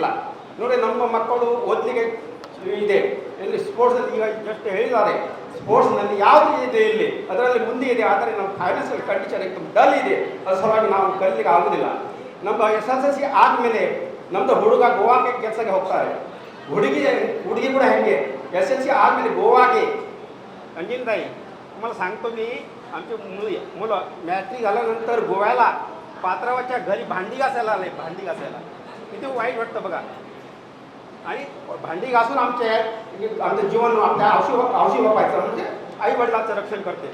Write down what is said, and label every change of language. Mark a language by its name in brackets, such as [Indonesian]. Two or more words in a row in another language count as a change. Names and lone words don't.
[Kannada] ನೋಡಿ, ನಮ್ಮ ಮಕ್ಕಳು ಓದಲಿಕ್ಕೆ ಇದೆ, ಇಲ್ಲಿ ಸ್ಪೋರ್ಟ್ಸಲ್ಲಿ ಈಗ ಜಸ್ಟ್ ಹೇಳಿದ್ದಾರೆ, ಸ್ಪೋರ್ಟ್ಸ್ನಲ್ಲಿ ಯಾವುದು ಇದೆ ಇಲ್ಲಿ, ಅದರಲ್ಲಿ ಮುಂದೆ ಇದೆ. ಆದರೆ ನಮ್ಮ [English] financial condition dull [Kannada] ಇದೆ, ಅದ್ರ ಸಲುವಾಗಿ ನಾವು ಕಲಿಲಿಕ್ಕೆ ಆಗೋದಿಲ್ಲ. ನಮ್ಮ SSLC ಆದಮೇಲೆ ನಮ್ಮದು ಹುಡುಗ ಗೋವಾಕ್ಕೆ ಕೆಲಸಕ್ಕೆ ಹೋಗ್ತಾರೆ, ಹುಡುಗಿ ಕೂಡ ಹೆಂಗೆ SSLC ಆದಮೇಲೆ ಗೋವಾಗೆ ಅಂಜಿನತಾಯಿ [Marathi] तुम्हाला सांगतो मी, आमची मुलं मॅट्रिक झाल्यानंतर गोव्याला पात्रावाच्या घरी भांडी घासायला आले. भांडी घासायला किती वाईट वाटतं बघा. आणि भांडी घासून आमचं जीवन आपल्या औषधी वापायचं, म्हणजे आई वडिलांचं रक्षण करते.